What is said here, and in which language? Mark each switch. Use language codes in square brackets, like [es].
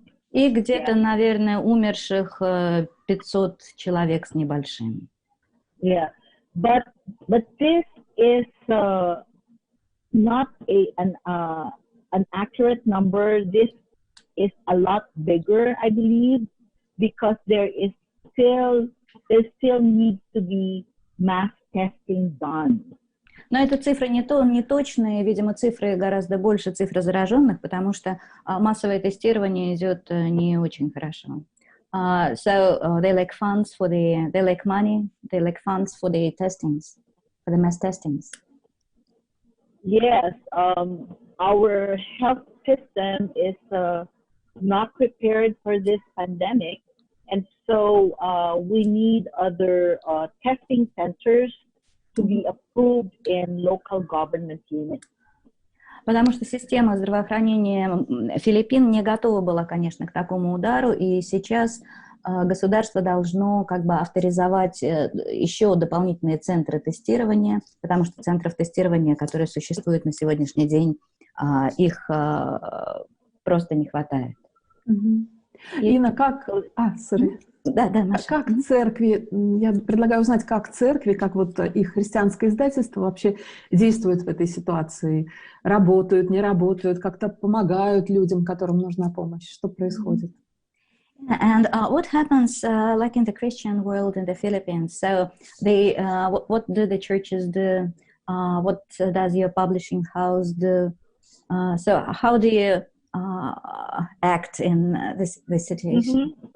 [ru] И где-то, наверное, умерших 500 человек с небольшим. [en] Yeah, but this is not an accurate number. This is a lot bigger, I believe, because there still needs to be mass testing done. [ru] Но эта цифра не точная, видимо, цифры гораздо больше цифры зараженных, потому что массовое тестирование идет не очень хорошо. [en] So they lack funds they lack money, they lack funds for the testings, for the mass testings. Yes, our health system is not prepared for this pandemic, and so we need other testing centers to be approved in local government units. [ru] Потому что система здравоохранения Филиппин не готова была, конечно, к такому удару, и сейчас государство должно как бы авторизовать еще дополнительные центры тестирования, потому что центров тестирования, которые существуют на сегодняшний день, их просто не хватает. Инна, как... Да, Маша. Как церкви, я предлагаю узнать, как церкви, как вот их христианское издательство вообще действуют в этой ситуации? Работают, не работают, как-то помогают людям, которым нужна помощь? Что происходит? [en] And what happens like in the Christian world in the Philippines? So they, what do the churches do? What does your publishing house do? So how do you act in this situation?